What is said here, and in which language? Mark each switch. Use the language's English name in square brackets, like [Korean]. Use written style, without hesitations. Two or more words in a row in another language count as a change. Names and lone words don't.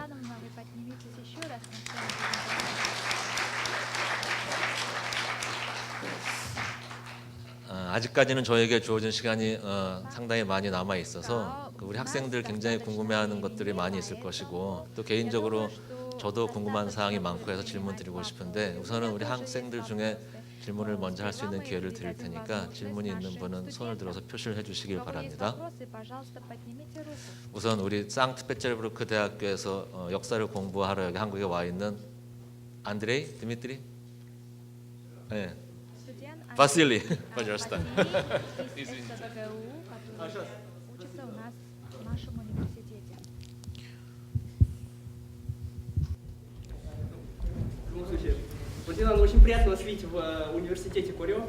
[Korean] 아직까지는 저에게 주어진 시간이 상당히 많이 남아 있어서 우리 학생들 굉장히 궁금해하는 것들이 많이 있을 것이고 또 개인적으로 저도 궁금한 사항이 많고 해서 질문 드리고 싶은데 우선은 우리 학생들 중에 질문을 먼저 할 수 있는 기회를 드릴 테니까 질문이 있는 분은 손을 들어서 표시를 해주시길 바랍니다. 우선 우리 상트페테르부르크 대학교에서 역사를 공부하러 여기 한국에 와 있는 안드레이, 드미트리, 네, [Russian] Василий, пожалуйста. В любом случае, Владимир, очень приятно вас видеть в университете Курё.